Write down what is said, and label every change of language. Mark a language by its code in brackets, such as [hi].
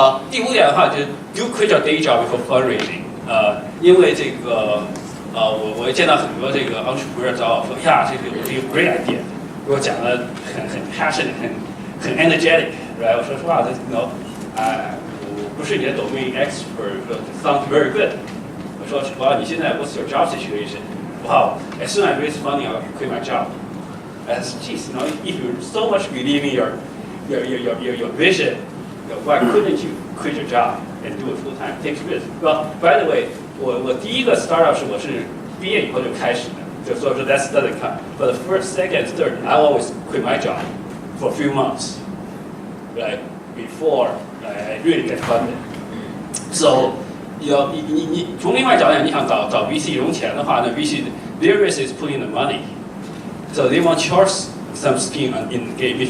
[zh] 第5点的话就是 [en] do quit your day job before fundraising. [zh] 因为这个我见到很多这个 entrepreneur 找我说呀，这个有 [en] great idea， [zh] 给我讲的很 passionate， 很 energetic， [en] right？ [zh] 我说实话，我不是你的 [en] domain expert， [zh] 说 [en] sounds very good。 [zh] 我说哇，你现在 [en] what's your job situation？ Wow, as soon as I raise money, I'll quit my job. As geez, if you so much believe in your vision, why couldn't you quit your job and do it full time? Take risk. Well, by the way, [zh] 我第一个 startup 是我是毕业以后就开始的，就所以说 [en] that doesn't count. But the first, second, third, I always quit my job for a few months, right? Before I really get funded. So, [zh] 你从另外角度讲，你想找 VC 融钱的话，那 [en] VC their risk is putting the money, so they want yours some skin in the game.